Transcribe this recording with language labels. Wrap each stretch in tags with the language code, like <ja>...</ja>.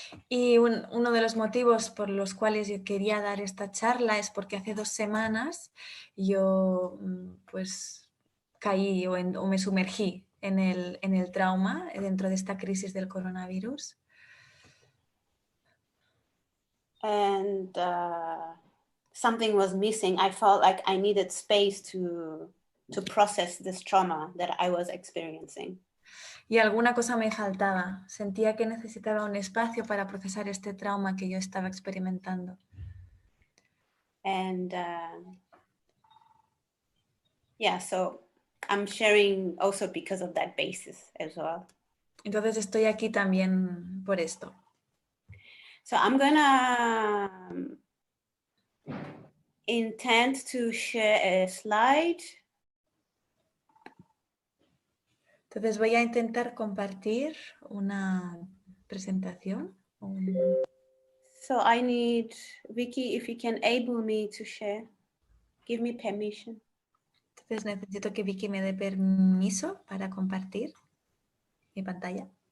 <es>Y uno de los motivos por los cuales yo quería dar esta charla es porque hace 2 semanas yo pues caí o me sumergí en el trauma dentro de esta crisis del coronavirus.</es> <en>And something was missing. I felt like I needed space to process this trauma that I was experiencing.</en> <es>Y alguna cosa me faltaba. Sentía que necesitaba un espacio para procesar este trauma que yo estaba experimentando.</es> <en>And yeah, so I'm sharing also because of that basis as well.</en> <es>Entonces estoy aquí también por esto.</es> <en>So I'm gonna intend to share a slide.</en> <es>Entonces voy a intentar compartir una presentación.</es> <en>So I need, Vicky, if you can able me to share, give me permission.</en> <es>Entonces necesito que Vicky me dé permiso para compartir mi pantalla.</es>